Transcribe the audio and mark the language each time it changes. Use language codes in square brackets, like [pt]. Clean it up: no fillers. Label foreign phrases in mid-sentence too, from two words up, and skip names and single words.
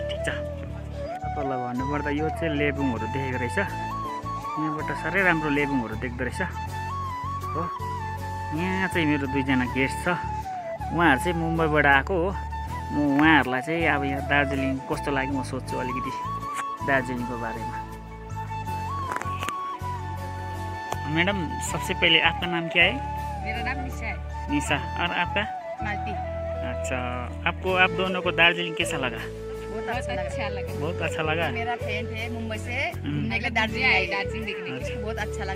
[ne] ठीक छ, तपाईहरुलाई भन्नुपर्दा यो चाहिँ लेबुङहरू देखेको रहेछ। यहाँबाट साह्रै राम्रो लेबुङहरू देख्दो रहेछ हो। यहाँ चाहिँ मेरो दुईजना गेस्ट छ, उहाँहरू चाहिँ मुम्बईबाट आएको हो। म उहाँहरूलाई चाहिँ अब यहाँ दार्जिलिङ कस्तो लाग्यो म सोध्छु अलिकति दार्जिलिङको बारेमा। [hi] मैडम सबसे पहले आपका नाम क्या है? मेरा नाम निशा है। निशा। और आपका? मालती। अच्छा, आपको आप दोनों को दार्जिलिंग कैसा लगा? बहुत अच्छा लगा। बहुत अच्छा लगा। मेरा फ्रेंड है मुंबई से, घूमने के दार्जिलिंग आए, दार्जिलिंग देखने के लिए बहुत अच्छा लगा।